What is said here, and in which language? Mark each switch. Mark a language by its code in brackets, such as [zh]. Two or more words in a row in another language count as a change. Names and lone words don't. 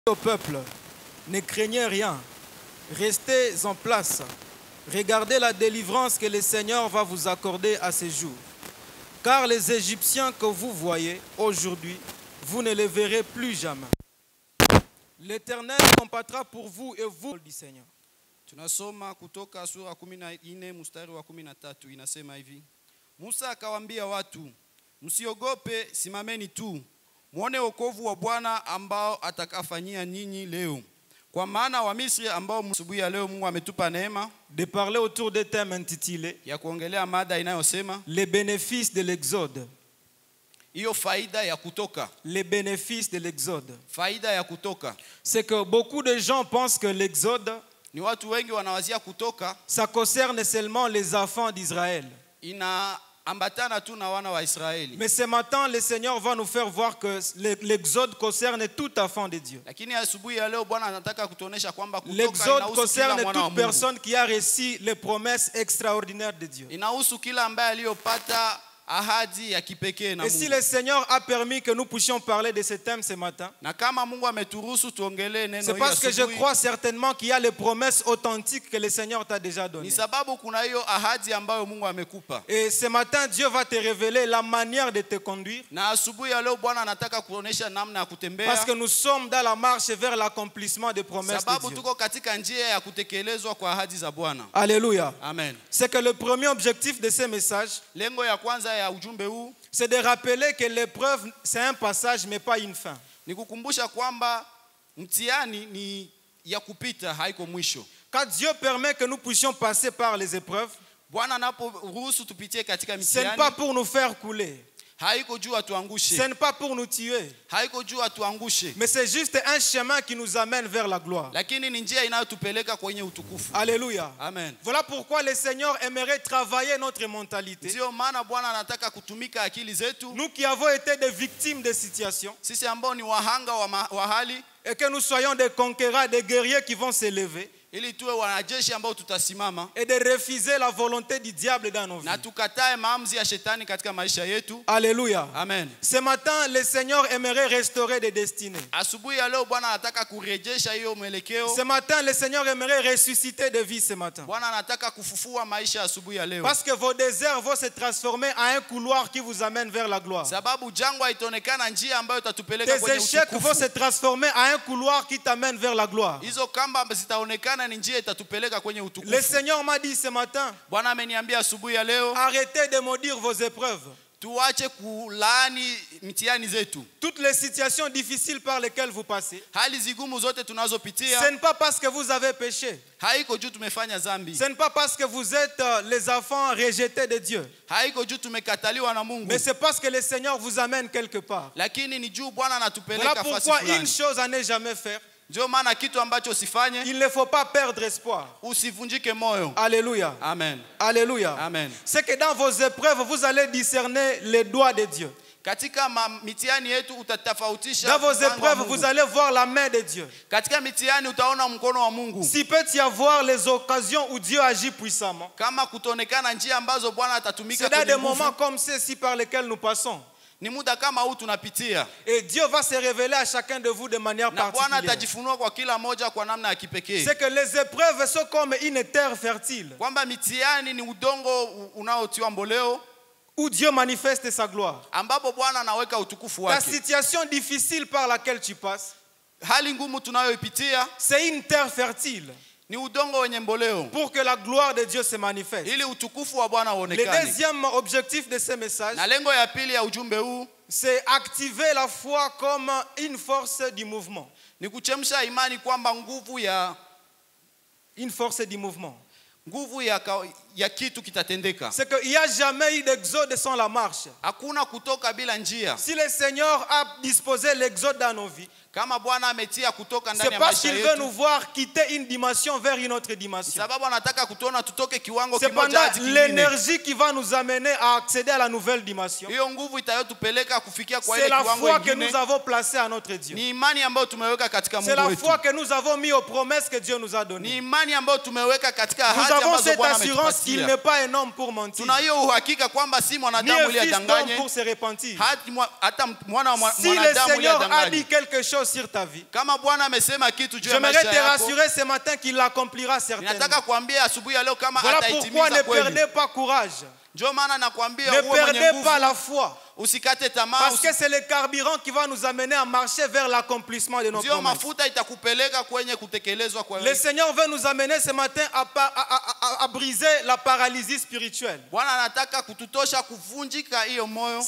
[fr] Au peuple, ne craignez rien, restez en place, regardez la délivrance que le Seigneur va vous accorder à ce jour. Car les Égyptiens que vous voyez aujourd'hui, vous ne les verrez plus jamais. L'Éternel combattra pour vous et vous du Seigneur. [sw] Tunasoma kutoka sura 14 mstari wa 13 inasema hivi. Musa akawaambia watu, msiogope, simameni tu. Muone wokovu wa Bwana ambao atakafanyia nyinyi leo. Kwa maana wa Misri ambao asubuhi ya leo Mungu ametupa neema [fr] de parler autour des thèmes intitulés [sw] ya kuongelea mada inayosema [fr] les bénéfices de l'exode. [sw] Hiyo faida ya kutoka. [fr] Les bénéfices de l'exode. [sw] Faida ya kutoka. [fr] C'est que beaucoup de gens pensent que l'exode, [sw] ni watu wengi wanawazia kutoka, [fr] ça concerne seulement les enfants d'Israël. [sw] Ambatana tu na wana wa Israeli. [fr] Mais ce matin, le Seigneur va nous faire voir que l'exode concerne tout enfant de Dieu. [sw] Lakini asubuhi ya leo Bwana anataka kutuonesha kwamba kutoka [fr] l'exode concerne toute personne qui a reçu les promesses extraordinaires de Dieu. [sw] Inahusu kila ambaye aliyopata ahadi ya kipekee na Mungu. [fr] Et si le Seigneur a permis que nous puissions parler de ce thème ce matin, [sw] na kama Mungu ameturuhusu tuongelee neno hili, [fr] c'est parce que je crois certainement qu'il y a les promesses authentiques que le Seigneur t'a déjà données. [sw] Ni sababu kuna hiyo ahadi ambayo Mungu amekupa. [fr] Et ce matin Dieu va te révéler la manière de te conduire. [sw] Na asubuhi ya leo Bwana anataka kuonesha namna ya kutembea. [fr] Parce que nous sommes dans la marche vers l'accomplissement des promesses de Dieu. [sw] Sababu tuko katika njia ya kutekelezwa kwa ahadi za Bwana. [fr] Alléluia. Amen. C'est que le premier objectif de ce message, [sw] lengo ya kwanza ya ujumbe huu, [fr] c'est de rappeler que l'épreuve c'est un passage mais pas une fin. [sw] Ni kukumbusha kwamba mtihani ni ya kupita, haiko mwisho. [fr] Quand Dieu permet que nous puissions passer par les épreuves, [sw] Bwana anaporuhusu tupitie katika [fr] ce [sw] mtihani, [fr] n'est pas pour nous faire couler. [sw] haiko juu atuangushe. [fr] Ce n'est pas pour nous tuer. [sw] Haiko juu atuangushe. [fr] Mais c'est juste un chemin qui nous amène vers la gloire. [sw] Lakini ni njia inayotupeleka kwenye utukufu. [fr] Alléluia. Amen. Voilà pourquoi le Seigneur aimerait travailler notre mentalité. [sw] Ndio maana Bwana anataka kutumika akili zetu. [fr] Nous qui avons été des victimes de situations. [sw] Sisi ambao ni wahanga wa hali. [fr] Et que nous soyons des conquérants, des guerriers qui vont s'élever. [sw] Ili tuwe wanajeshi ambao tutasimama. [fr] Et de refuser la volonté du diable dans nos vies. [sw] Na tukatae maamuzi ya shetani katika maisha yetu. [fr] Alléluia. Amen. Ce matin, le Seigneur aimerait restaurer des destinées. [sw] Asubuhi ya leo Bwana anataka kurejesha hiyo mwelekeo. [fr] Ce matin, le Seigneur aimerait ressusciter des vies ce matin. [sw] Bwana anataka kufufua maisha asubuhi ya leo. [fr] Parce que vos déserts vont se transformer en un couloir qui vous amène vers la gloire. [sw] Sababu jangwa itaonekana njia ambayo itatupeleka kwenye utukufu. [fr] Tes échecs [sw] utukufu. [fr] vont se transformer en un couloir qui t'amène vers la gloire. [sw] Hizo kamba zitaonekana ni njia itatupeleka kwenye utukufu. [fr] Le Seigneur m'a dit ce matin, [sw] Bwana ameniambia asubuhi ya leo, [fr] arrêtez de maudire vos épreuves. [sw] Tuache kulaani mitihani zetu. [fr] Toutes les situations difficiles par lesquelles vous passez, [sw] hali zigumu zote tunazopitia, [fr] ce n'est pas parce que vous avez péché. [sw] Haiko juu tumefanya dhambi. [fr] Ce n'est pas parce que vous êtes les enfants rejetés de Dieu. [sw] Haiko juu tumekataliwa na Mungu. [fr] Mais c'est parce que le Seigneur vous amène quelque part. [sw] Lakini ni juu Bwana anatupeleka fasi fulani. [fr] Voilà pourquoi une chose à ne jamais faire. [sw] Ndio maana kitu ambacho usifanye, [fr] il ne faut pas perdre espoir. [sw] Usivunjike moyo. [fr] Alléluia. Amen. Alléluia. Amen. C'est que dans vos épreuves, vous allez discerner les doigts de Dieu. [sw] Katika mitihani yetu utatofautisha. [fr] Dans vos épreuves, vous allez voir la main de Dieu. [sw] Katika mitihani utaona mkono wa Mungu. [fr] Si peut y avoir les occasions où Dieu agit puissamment. [sw] Kama kutonekana njia ambazo Bwana atatumika kwenye nguvu. [fr] C'est dans des moments comme ceux-ci par lesquels nous passons. [sw] Ni muda kama huu tunapitia. [fr] Et Dieu va se révéler à chacun de vous de manière particulière. [sw] Na Bwana atajifunua kwa kila moja kwa namna ya kipekee. [fr] C'est que les épreuves sont comme une terre fertile. [sw] Kwamba mitihani ni udongo unaotiwa mboleo. [fr] Où Dieu manifeste sa gloire. [sw] Ambapo Bwana anaweka utukufu wake. [fr] Ta situation difficile par laquelle tu passes, [sw] hali ngumu tunayoipitia, [fr] c'est une terre fertile. [sw] Ni udongo wenye mboleo. [fr] Pour que la gloire de Dieu se manifeste. [sw] Ili utukufu wa Bwana uonekane. [fr] Le deuxième objectif de ce message, [sw] na lengo ya pili ya ujumbe huu, [fr] c'est activer la foi comme une force du mouvement. [sw] Ni kuchemsha imani kwamba nguvu ya [fr] une force du mouvement. [sw] Nguvu ya kitu kitatendeka. [fr] C'est qu'il n'y a jamais eu d'exode sans la marche. [sw] Hakuna kutoka bila njia. [fr] Si le Seigneur a disposé l'exode dans nos vies, [sw] kama Bwana ametia kutoka ndani [fr] c'est [sw] ya [fr] parce [sw] maisha [fr] qu'il [sw] yetu. [fr] veut nous voir quitter une dimension vers une autre dimension. [sw] Sababu anataka kutuona tutoke kiwango [fr] c'est [sw] kimoja hadi kingine. [fr] l'énergie qui va nous amener à accéder à la nouvelle dimension. [sw] Hiyo nguvu itayotupeleka kufikia kwa ile kiwango kingine. [fr] C'est la foi que nous avons placée à notre Dieu. [sw] Ni imani ambayo tumeweka katika Mungu wetu. [fr] C'est la foi que nous avons mis aux promesses que Dieu nous a données. [sw] Ni imani ambayo tumeweka katika ahadi ambazo Bwana ametupatia. [fr] Nous avons cette assurance qu'il n'est pas un homme pour mentir. [sw] Tuna hiyo uhakika kwamba si mwanadamu ili adanganye. [fr] Pour se repentir. [sw] Hata mwana wa mwanadamu ili adanganye. [fr] Si le Seigneur a dit quelque chose, chose sur ta vie, [sw] Kama Bwana amesema kitu juu ya [fr] j'aimerais [sw] maisha [fr] te [sw] yako, [fr] rassurer ce matin qu'il l'accomplira certainement. [sw] ninataka kuambia asubuhi ya leo kama [fr] Voilà pourquoi [sw] ataitimiza [fr] ne [sw] kweli. [fr] perdez pas courage. [sw] Ndio maana nakwambia [fr] Ne [sw] uwe mwenye [fr] perdez [sw] nguvu, [fr] pas la foi. [sw] usikate tamaa. [fr] Parce que c'est le carburant qui va nous amener à marcher vers l'accomplissement de nos [sw] Ndio [fr] promesses. [sw] mafuta itakupeleka kwenye kutekelezwa kwa [fr] Le Seigneur veut nous amener ce matin à briser la paralysie spirituelle. [sw] Bwana anataka kututosha kuvunjika hiyo moyo.